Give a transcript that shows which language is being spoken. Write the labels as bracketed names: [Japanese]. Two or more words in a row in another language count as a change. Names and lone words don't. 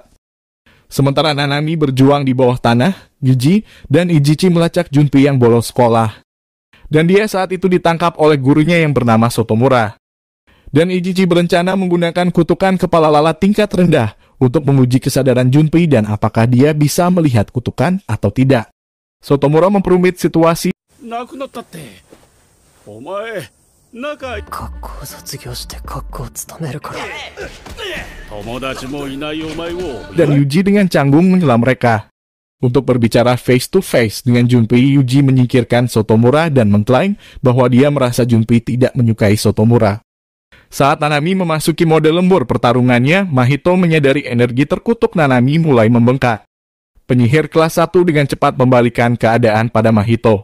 [Indonesian] Sementara Nanami berjuang di bawah tanah, Yuji dan Ijichi melacak Junpei yang bolos sekolah. Dan dia saat itu ditangkap oleh gurunya yang bernama Sotomura. Dan Ijichi berencana menggunakan kutukan kepala lalat tingkat rendah untuk menguji kesadaran Junpei dan apakah dia bisa melihat kutukan atau tidak. Sotomura memperumit situasi. [Japanese] 学校卒業して学校勤めるから友達もいないお前を [Indonesian] Dan Yuji dengan canggung menyela mereka. Untuk berbicara [English] face to face [Indonesian] dengan Junpei, Yuji menyingkirkan Sotomura dan mengklaim bahwa dia merasa Junpei tidak menyukai Sotomura. Saat Nanami memasuki mode lembur pertarungannya, Mahito menyadari energi terkutuk Nanami mulai membengkak. Penyihir kelas 1 dengan cepat membalikan keadaan pada Mahito.